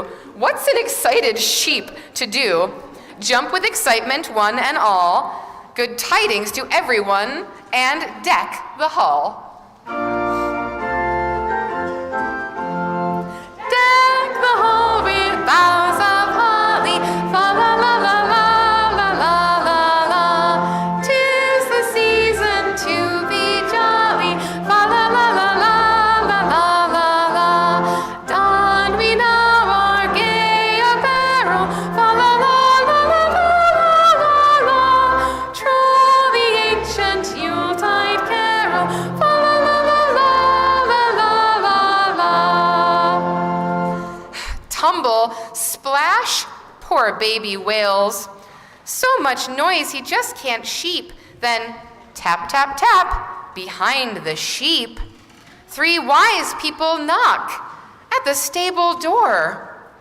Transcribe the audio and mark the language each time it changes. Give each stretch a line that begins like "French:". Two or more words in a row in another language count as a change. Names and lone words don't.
English: What's an excited sheep to do? Jump with excitement, one and all. Good tidings to everyone, and deck the hall. Deck the hall with boughs of holly, fa la la la la la la la la. 'Tis the season to be jolly, fa la la la la la la la la. Don we now our gay apparel, fa la la la la la la la. Troll the ancient Yuletide carol, fa la la la la la la la. Tumble, splash, poor baby wails. So much noise he just can't sheep. Then tap, tap, tap, behind the sheep. 3 wise people knock at the stable door.